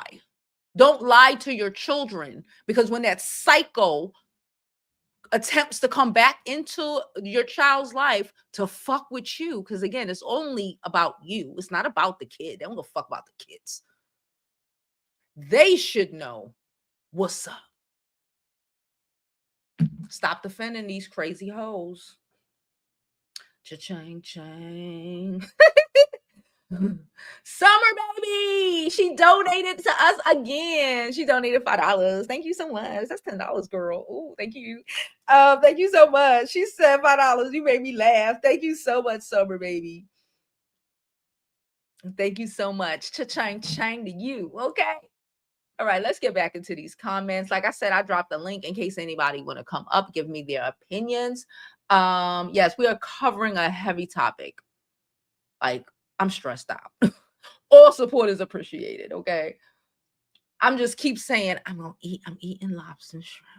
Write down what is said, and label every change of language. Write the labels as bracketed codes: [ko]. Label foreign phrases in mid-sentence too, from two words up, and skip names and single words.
[en] Don't lie to your children, because when that psycho attempts to come back into your child's life to fuck with you, because again, it's only about you. It's not about the kid. They don't give a fuck about the kids. They should know what's up. Stop defending these crazy hoes. Cha-chang, chang. Summer baby, she donated to us again. She donated $5. Thank you so much. That's $10, girl. Oh, thank you. Thank you so much. She said $5. You made me laugh. Thank you so much, Summer baby. Thank you so much. Cha-chang, chang to you. Okay. All right, let's get back into these comments. Like I said, I dropped the link in case anybody want to come up, give me their opinions. Yes, we are covering a heavy topic. Like, I'm stressed out. All support is appreciated, okay? I'm just keep saying, I'm eating lobster and shrimp.